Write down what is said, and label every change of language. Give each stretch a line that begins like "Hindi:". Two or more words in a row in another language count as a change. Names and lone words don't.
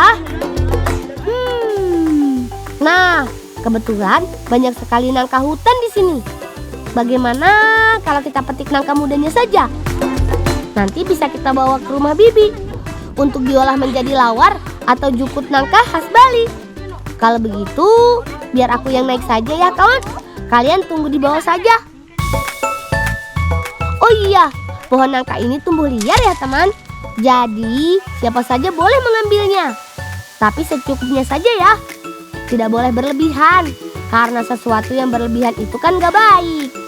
Indonesian: Nah, kebetulan banyak sekali nangka hutan di sini. Bagaimana kalau kita petik nangka mudanya saja? Nanti bisa kita bawa ke rumah Bibi untuk diolah menjadi lawar atau jukut nangka khas Bali. Kalau begitu, biar aku yang naik saja ya kawan. Kalian tunggu di bawah saja. Oh iya, pohon nangka ini tumbuh liar ya teman. Jadi siapa saja boleh mengambilnya. Tapi secukupnya saja ya. Tidak boleh berlebihan, karena sesuatu yang berlebihan itu kan gak baik.